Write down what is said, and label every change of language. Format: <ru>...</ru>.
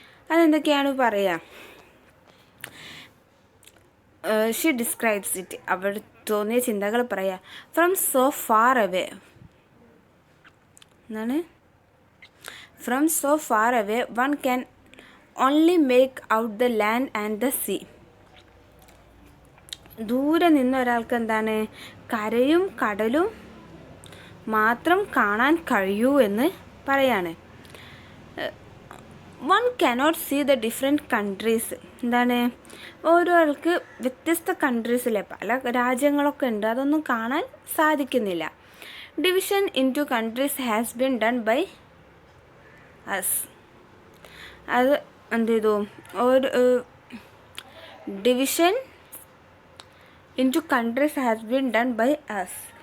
<ml>അതെന്തൊക്കെയാണ് പറയുക.</ml> <en>She describes it.</en> <ml>അവർ തോന്നിയ ചിന്തകൾ പറയാം.</ml> <en>From so far away എന്താണ്, from so far away one can only make out the land and the sea.</en> <ml>ദൂരെ നിന്ന് ഒരാൾക്ക് എന്താണ് കരയും കടലും മാത്രം കാണാൻ കഴിയൂ എന്ന് പറയാണ്.</ml> <en>One cannot see the different countries.</en> <ml>എന്താണ് ഓരോ ആൾക്ക് വ്യത്യസ്ത കൺട്രീസിലെ പല രാജ്യങ്ങളൊക്കെ ഉണ്ട്, അതൊന്നും കാണാൻ സാധിക്കുന്നില്ല.</ml> <en>Division into countries has been done by us.</en> <ml>അത് എന്ത് ചെയ്തു, ഒരു</ml> <en>Division into countries has been done by us.</en>